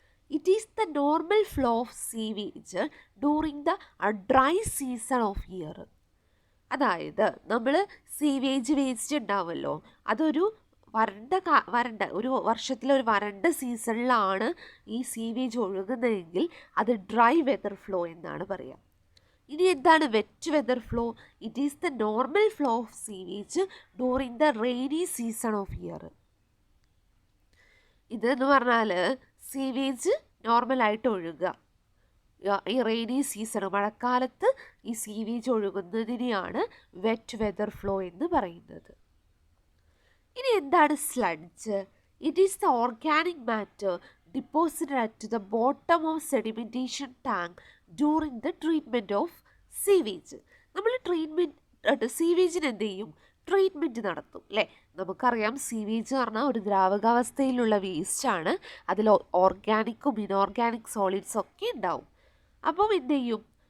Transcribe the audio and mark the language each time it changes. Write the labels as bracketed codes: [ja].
[en] It is the normal flow of sewage during the dry season of year. [ml] അതായത് നമ്മൾ sewage waste ഉണ്ടാവുമല്ലോ, അതൊരു വരണ്ട ഒരു വർഷത്തിലൊരു വരണ്ട സീസണിലാണ് ഈ സീവേജ് ഒഴുകുന്നതെങ്കിൽ അത് ഡ്രൈ വെതർ ഫ്ലോ എന്നാണ് പറയുക. ഇനി എന്താണ് [en] Wet weather flow? It is the normal flow of sewage during the rainy season of year. [ml] ഇതെന്ന് പറഞ്ഞാൽ സീവേജ് നോർമലായിട്ട് ഒഴുകുക, ഈ റെയിനി സീസൺ മഴക്കാലത്ത് ഈ സീവേജ് ഒഴുകുന്നതിനെയാണ് വെറ്റ് വെതർ ഫ്ലോ എന്ന് പറയുന്നത്. ഇനി എന്താണ് sludge? [en] It is the organic matter deposited at the bottom of sedimentation tank during the treatment of sewage. [ml] നമ്മൾ സീവേജിന് എന്ത് ചെയ്യും? ട്രീറ്റ്മെൻറ്റ് നടത്തും അല്ലേ? നമുക്കറിയാം സീവേജ് എന്ന് പറഞ്ഞാൽ ഒരു ദ്രാവകാവസ്ഥയിലുള്ള വേസ്റ്റാണ്, അതിൽ ഓർഗാനിക്കും ഇനോർഗാനിക് സോളിഡ്സും ഒക്കെ ഉണ്ടാവും. അപ്പം എന്ത് ചെയ്യും?